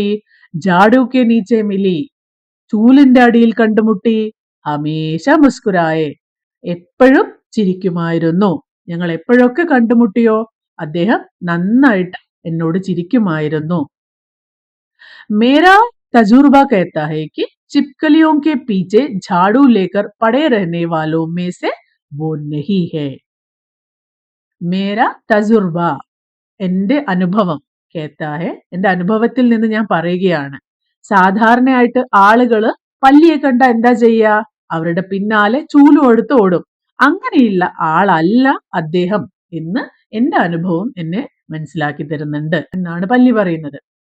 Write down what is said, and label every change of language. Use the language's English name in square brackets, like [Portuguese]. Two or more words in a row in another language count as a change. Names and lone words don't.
[Hindi] झाड़ू के नीचे मिली [Malayalam] ചൂലിന്റെ അടിയിൽ കണ്ടുമുട്ടി. [Hindi] हमेशा मुस्कुराए [Malayalam] എപ്പോഴും ചിരിക്കുമായിരുന്നു. ഞങ്ങൾ എപ്പോഴൊക്കെ കണ്ടുമുട്ടിയോ അദ്ദേഹം നന്നായിട്ട് എന്നോട് ചിരിക്കുമായിരുന്നു. [Hindi] मेरा तजुर्बा कहता है कि चिपकलियों के पीछे झाड़ू लेकर पड़े रहने वालों में से वो नहीं है. मेरा तजुर्बा [Malayalam] എന്റെ അനുഭവം, കേത്താഹെ എന്റെ അനുഭവത്തിൽ നിന്ന് ഞാൻ പറയുകയാണ്. സാധാരണയായിട്ട് ആളുകള് പല്ലിയെ കണ്ട എന്താ ചെയ്യാ? അവരുടെ പിന്നാലെ ചൂലും എടുത്ത് ഓടും. അങ്ങനെയുള്ള ആളല്ല അദ്ദേഹം എന്ന് എന്റെ അനുഭവം എന്നെ മനസ്സിലാക്കി തരുന്നുണ്ട് എന്നാണ് പല്ലി പറയുന്നത്.